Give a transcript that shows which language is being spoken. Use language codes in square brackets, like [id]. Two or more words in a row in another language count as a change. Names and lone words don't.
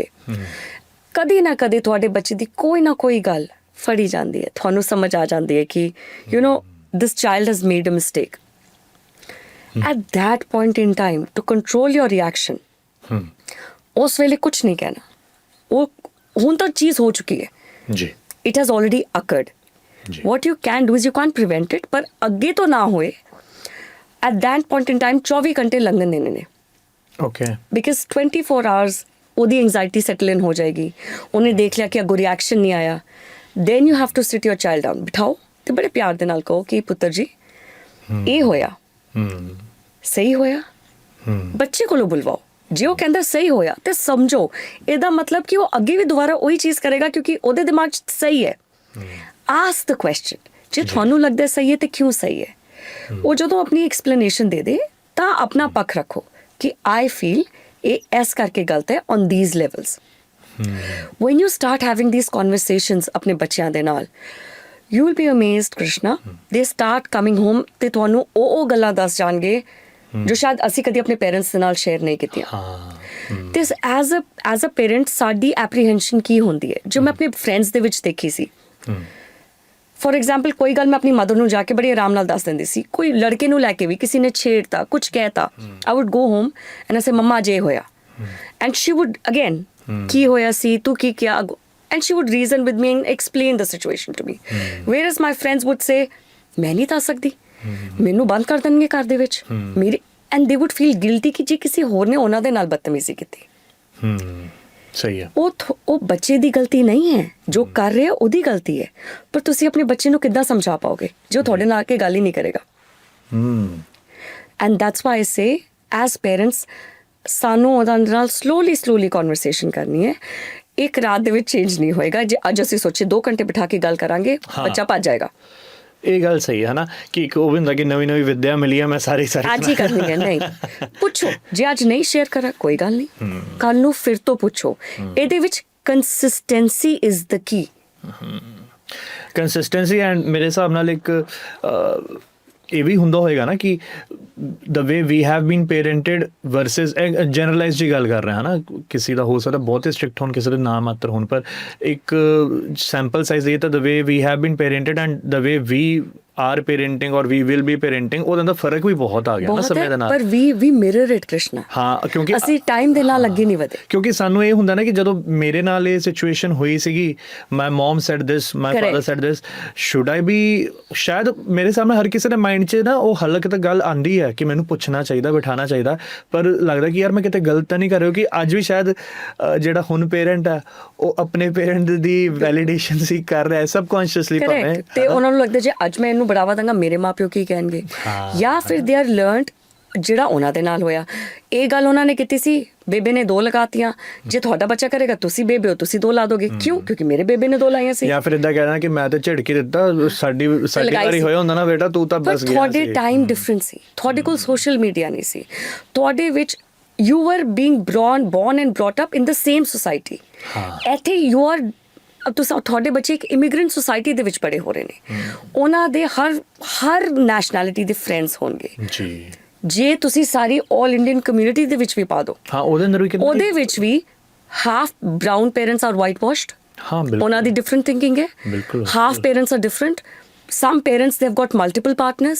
[pa] ਕਦੀ ਨਾ ਕਦੇ ਤੁਹਾਡੇ ਬੱਚੇ ਦੀ ਕੋਈ ਨਾ ਕੋਈ ਗੱਲ ਫੜੀ ਜਾਂਦੀ ਹੈ, ਤੁਹਾਨੂੰ ਸਮਝ ਆ ਜਾਂਦੀ ਹੈ ਕਿ [en] you know this child has made a mistake. at that point in time to control your reaction, [pa] ਉਸ ਵੇਲੇ ਕੁਝ ਨਹੀਂ ਕਹਿਣਾ, ਉਹ ਹੁਣ ਤਾਂ ਚੀਜ਼ ਹੋ ਚੁੱਕੀ ਹੈ ਜੀ, [en] it has already occurred. what you can do is you can't prevent it, [pa] ਪਰ ਅੱਗੇ ਤੋਂ ਨਾ ਹੋਏ। [en] at that point in time [pa] 24 ਘੰਟੇ ਲੰਘਣ ਦੇਣੇ ਨੇ, ਓਕੇ, [en] because 24 hours [pa] ਉਹਦੀ ਐਂਗਜ਼ਾਇਟੀ [en] settle in [pa] ਹੋ ਜਾਏਗੀ। ਉਹਨੇ ਦੇਖ ਲਿਆ ਕਿ ਅੱਗੋਂ ਰਿਐਕਸ਼ਨ ਨਹੀਂ ਆਇਆ, [en] then you have to sit your child down, [pa] ਬਿਠਾਓ ਤੇ ਬੜੇ ਪਿਆਰ ਦੇ ਨਾਲ ਕਹੋ ਕਿ ਪੁੱਤਰ ਜੀ ਇਹ ਹੋਇਆ, ਸਹੀ ਹੋਇਆ। ਬੱਚੇ ਕੋਲੋਂ ਬੁਲਵਾਓ, ਜੇ ਉਹ ਕਹਿੰਦਾ ਸਹੀ ਹੋਇਆ ਤੇ ਸਮਝੋ ਇਹਦਾ ਮਤਲਬ ਕਿ ਉਹ ਅੱਗੇ ਵੀ ਦੁਬਾਰਾ ਉਹੀ ਚੀਜ਼ ਕਰੇਗਾ ਕਿਉਂਕਿ ਉਹਦੇ ਦਿਮਾਗ 'ਚ ਸਹੀ ਹੈ। [en] ask the question, [pa] ਜੇ ਤੁਹਾਨੂੰ ਲੱਗਦਾ ਸਹੀ ਹੈ ਤੇ ਕਿਉਂ ਸਹੀ ਹੈ। ਉਹ ਜਦੋਂ ਆਪਣੀ ਐਕਸਪਲੇਨੇਸ਼ਨ ਦੇ ਦੇ ਤਾਂ ਆਪਣਾ ਪੱਖ ਰੱਖੋ ਕਿ [en] I feel [pa] ਇਹ ਇਸ ਕਰਕੇ ਗਲਤ ਹੈ [en] on these levels. when you start having these conversations [pa] ਆਪਣੇ ਬੱਚਿਆਂ ਦੇ ਨਾਲ, [en] you will be amazed Krishna, they start coming home [pa] ਤੇ ਤੁਹਾਨੂੰ ਉਹ ਗੱਲਾਂ ਦੱਸ ਜਾਣਗੇ ਜੋ ਸ਼ਾਇਦ ਅਸੀਂ ਕਦੀ ਆਪਣੇ ਪੇਰੈਂਟਸ ਦੇ ਨਾਲ ਸ਼ੇਅਰ ਨਹੀਂ ਕੀਤੀਆਂ। ਤੇ [en] as a parent [pa] ਸਾਡੀ ਐਪਰੀਹੈਂਸ਼ਨ ਕੀ ਹੁੰਦੀ ਹੈ, ਜੋ ਮੈਂ ਆਪਣੇ ਫਰੈਂਡਸ ਦੇ ਵਿੱਚ ਦੇਖੀ ਸੀ। [en] for example [pa] ਕੋਈ ਗੱਲ ਮੈਂ ਆਪਣੀ ਮਦਰ ਨੂੰ ਜਾ ਕੇ ਬੜੀ ਆਰਾਮ ਨਾਲ ਦੱਸ ਦਿੰਦੀ ਸੀ, ਕੋਈ ਲੜਕੇ ਨੂੰ ਲੈ ਕੇ ਵੀ ਕਿਸੇ ਨੇ ਛੇੜਤਾ ਕੁਝ ਕਹਿਤਾ, [en] I would go home and I say [pa] ਮੰਮਾ ਜੇ ਹੋਇਆ, [en] and she would again [pa] ਕੀ ਹੋਇਆ ਸੀ, ਤੂੰ ਕੀ ਕਿਹਾ, [en] and she would reason with me and explain the situation to me. Whereas my friends would say [pa] ਮੈਂ ਨਹੀਂ ਦੱਸ ਸਕਦੀ, ਮੈਨੂੰ ਬੰਦ ਕਰ ਦੇਣਗੇ ਘਰ ਦੇ ਵਿੱਚ ਮੇਰੇ, [en] and they would feel guilty [pa] ਕਿ ਜੇ ਕਿਸੇ ਹੋਰ ਨੇ ਉਹਨਾਂ ਦੇ ਨਾਲ ਬਦਤਮੀਜ਼ੀ ਕੀਤੀ। ਸਹੀ ਹੈ, ਉਹ ਬੱਚੇ ਦੀ ਗਲਤੀ ਨਹੀਂ ਹੈ, ਜੋ ਕਰ ਰਿਹਾ ਉਹਦੀ ਗਲਤੀ ਹੈ, ਪਰ ਤੁਸੀਂ ਆਪਣੇ ਬੱਚੇ ਨੂੰ ਕਿੱਦਾਂ ਸਮਝਾ ਪਾਓਗੇ ਜੋ ਤੁਹਾਡੇ ਨਾਲ ਆ ਕੇ ਗੱਲ ਹੀ ਨਹੀਂ ਕਰੇਗਾ। [en] and that's why I say as parents [pa] ਸਾਨੂੰ ਉਹਦੇ ਨਾਲ [en] slowly conversation [pa] ਕਰਨੀ ਹੈ। ਇੱਕ ਰਾਤ ਦੇ ਵਿੱਚ ਚੇਂਜ ਨਹੀਂ ਹੋਏਗਾ। ਜੇ ਅੱਜ ਅਸੀਂ ਸੋਚੇ 2 ਘੰਟੇ ਬਿਠਾ ਕੇ ਗੱਲ ਕਰਾਂਗੇ, ਬੱਚਾ ਭੱਜ ਜਾਏਗਾ। ਇਹ ਗੱਲ ਸਹੀ ਹੈ ਨਾ ਕਿ ਇੱਕ ਉਹ ਵੀ ਹੁੰਦਾ ਕਿ ਨਵੀਂ ਵਿੱਦਿਆ ਮਿਲੀ ਹੈ, ਮੈਂ ਸਾਰੀ ਅੱਜ ਹੀ ਕਰਨੀ ਹੈ। ਨਹੀਂ ਪੁੱਛੋ, ਜੇ ਅੱਜ ਨਹੀਂ ਸ਼ੇਅਰ ਕਰਾਂ ਕੋਈ ਗੱਲ ਨਹੀਂ, ਕੱਲ ਨੂੰ ਫਿਰ ਤੋਂ ਪੁੱਛੋ। ਇਹਦੇ ਵਿੱਚ [en] consistency is the key. consistency and [pa] ਮੇਰੇ ਹਿਸਾਬ ਨਾਲ ਇੱਕ ਇਹ ਵੀ ਹੁੰਦਾ ਹੋਏਗਾ ਨਾ ਕਿ [en] the way we have been parented versus generalized [pa] ਦੀ ਗੱਲ ਕਰ ਰਹੇ ਹਾਂ ਨਾ, ਕਿਸੇ ਦਾ ਹੋ ਸਕਦਾ ਬਹੁਤ ਹੀ ਸਟ੍ਰਿਕਟ ਹੋਣ, ਕਿਸੇ ਦੇ ਨਾ ਮਾਤਰ ਹੋਣ, ਪਰ ਇੱਕ [en] sample size [pa] ਇਹ ਤਾਂ [en] the way we have been parented and the way we are parenting or we will be parenting, [pa] ਉਹਦਾ ਦਾ ਫਰਕ ਵੀ ਬਹੁਤ ਆ ਗਿਆ ਨਾ ਸਮੇਂ ਦੇ ਨਾਲ। ਪਰ [en] we mirror it Krishna। [pa] ਹਾਂ, ਕਿਉਂਕਿ ਅਸੀਂ ਟਾਈਮ ਦੇ ਨਾਲ ਅੱਗੇ ਨਹੀਂ ਵਧੇ। ਕਿਉਂਕਿ ਸਾਨੂੰ ਇਹ ਹੁੰਦਾ ਨਾ ਕਿ ਜਦੋਂ ਮੇਰੇ ਨਾਲ ਇਹ ਸਿਚੁਏਸ਼ਨ ਹੋਈ ਸੀਗੀ, [en] my mom said this, my father said this, should I be, [pa] ਸ਼ਾਇਦ ਮੇਰੇ ਸਾਹਮਣੇ ਹਰ ਕਿਸੇ ਦੇ ਮਾਈਂਡ 'ਚ ਨਾ ਉਹ ਹਲਕ ਤਾਂ ਗੱਲ ਆਉਂਦੀ ਹੈ ਕਿ ਮੈਨੂੰ ਪੁੱਛਣਾ ਚਾਹੀਦਾ, ਬਿਠਾਉਣਾ ਚਾਹੀਦਾ, ਪਰ ਲੱਗਦਾ ਕਿ ਯਾਰ ਮੈਂ ਕਿਤੇ ਗਲਤ ਤਾਂ ਨਹੀਂ ਕਰ ਰਿਹਾ। ਕਿ ਅੱਜ ਵੀ ਸ਼ਾਇਦ ਜਿਹੜਾ ਹੁਣ ਪੇਰੈਂਟ ਹੈ ਉਹ ਆਪਣੇ ਪੇਰੈਂਟ ਦੀ ਵੈਲੀਡੇਸ਼ਨ ਸੀ ਕਰ ਰਿਹਾ ਸਬਕੌਂਸ਼ੀਅਸਲੀ, ਭਾਵੇਂ ਤੇ ਉਹਨਾਂ ਨੂੰ ਲੱਗਦਾ ਜੇ ਅੱਜ ਮੈਂ ਇਹਨੂੰ ਬੜਾਵਾ ਦਾਂਗਾ ਮੇਰੇ ਮਾਪਿਓ ਕੀ ਕਹਿਣਗੇ, ਜਾਂ ਫਿਰ [en] they are learned [pa] ਜਿਹੜਾ ਉਹਨਾਂ ਦੇ ਨਾਲ ਹੋਇਆ। ਇਹ ਗੱਲ ਉਹਨਾਂ ਨੇ ਕੀਤੀ ਸੀ, ਬੇਬੇ ਨੇ 2 ਲਗਾਤੀਆਂ, ਜੇ ਤੁਹਾਡਾ ਬੱਚਾ ਕਰੇਗਾ ਤੁਸੀਂ ਬੇਬੇ ਹੋ ਤੁਸੀਂ 2 ਲਾ ਦੋਗੇ, ਕਿਉਂ? ਕਿਉਂਕਿ ਮੇਰੇ ਬੇਬੇ ਨੇ 2 ਲਾਈਆਂ ਸੀ। ਜਾਂ ਫਿਰ ਇਦਾਂ ਕਹਿਣਾ ਕਿ ਮੈਂ ਤਾਂ ਝਿੜਕੀ ਦਿੱਤਾ, ਸਾਡੀ ਵਾਰੀ ਹੋਇਆ ਹੁੰਦਾ ਨਾ ਬੇਟਾ, ਤੂੰ ਤਾਂ ਬਸ ਗਿਆ ਸੀ। ਤੁਹਾਡੇ [en] time different [pa] ਸੀ, ਤੁਹਾਡੇ ਕੋਲ [en] social media [pa] ਨਹੀਂ ਸੀ, ਤੁਹਾਡੇ ਵਿੱਚ [en] you were being born and brought up in the same society। [pa] ਇੱਥੇ [en] you are, [pa] ਤੁਹਾਡੇ ਬੱਚੇ ਇੱਕ [en] immigrant society [pa] ਦੇ ਵਿੱਚ ਪੜੇ ਹੋ ਰਹੇ ਨੇ, ਉਹਨਾਂ ਦੇ ਹਰ ਨੈਸ਼ਨੈਲਿਟੀ ਦੇ ਫਰੈਂਡਸ ਹੋਣਗੇ ਜੀ। ਜੇ ਤੁਸੀਂ ਸਾਰੀ [en] all Indian community [pa] ਦੇ ਵਿੱਚ ਵੀ ਪਾ ਦਿਓ, ਉਹਦੇ ਵਿੱਚ ਵੀ [en] half brown parents are white washed, [pa] ਉਹਨਾਂ ਦੀ [en] different thinking [pa] ਹੈ, [en] half parents are different, some parents they have got multiple partners.